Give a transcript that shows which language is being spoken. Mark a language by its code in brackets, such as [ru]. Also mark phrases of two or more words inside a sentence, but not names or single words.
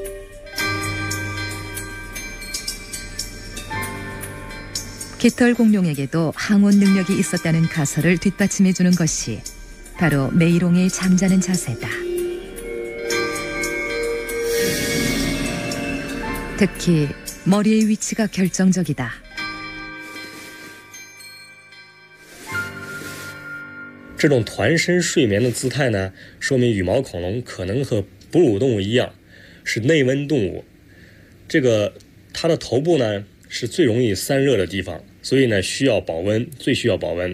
[ko] 깃털 공룡에게도 항온 능력이 있었다는 가설을 뒷받침해주는 것이 바로 메이롱의 잠자는 자세다. 특히 머리의 위치가 결정적이다. [zh] 这种团身睡眠的姿态呢，说明羽毛恐龙可能和哺乳动物一样，是内温动物。这个它的头部呢是最容易散热的地方，所以呢需要保温，最需要保温。